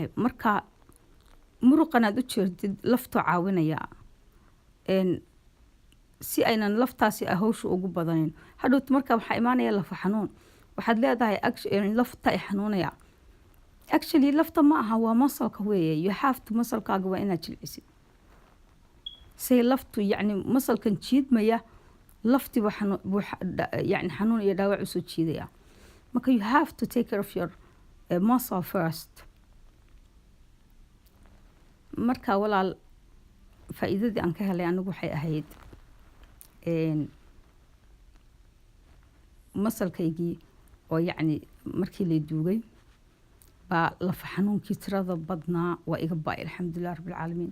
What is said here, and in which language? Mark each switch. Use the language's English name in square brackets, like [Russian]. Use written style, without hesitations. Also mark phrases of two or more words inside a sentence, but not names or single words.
[Somali] marka muruqan aad u jeedid laftu caawinaya si aynan laftaasi hawsha ugu badanin. hadhowt marka waxaa imaanaya lafa xanuun, waxaad leedahay lafta ay xanuunaya. actually lafta ma aha, waa masalka weeye. [English] you have to [Somali] masalkaaga waa inaad jilcisid say laftu yacni masalkan jiidmaya lafti yani xanuun iyo dhaawac usoo jiidaya. [English] marka you have to take care of your muscle first. [Somali] marka walaal faa'iidadii aan ka helay anigu waxay ahayd masalkaygii oo yacni markii la duugay baa lafa xanuunkii tirada badnaa waa iga ba'ay [Arabic] الحمد لله رب العالمين.